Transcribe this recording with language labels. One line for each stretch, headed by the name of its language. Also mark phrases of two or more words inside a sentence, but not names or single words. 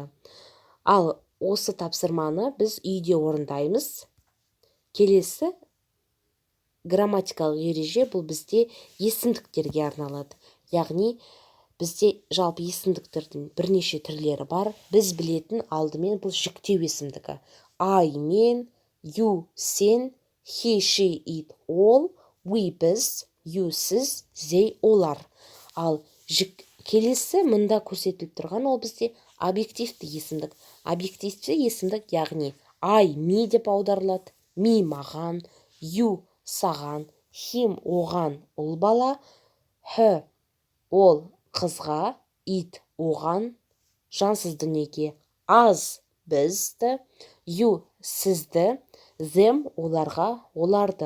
Kazakh: Ал осы тапсырманы біз үйде орындаймыз. Келесі грамматикалық ереже бұл бізде есімдіктерге арналады. Яғни бізде жалпы есімдіктердің бірнеше түрлері бар. Біз білетін алдымен бұл жіктеу есімдігі. I, мен,
English: you, сен, he, she, it, all, we, біз, you, сіз, they,
Kazakh: олар. Ал келесі мұнда көрсетіліп тұрған ол бізде объективті есімдік. Объективті есімдік, яғни
English: I, me
Kazakh: деп аударылады, me маған, you саған, him оған, ұл бала, her ол қызға, it оған, жансыз дүниеге, us бізді, you сізді, them оларға, оларды.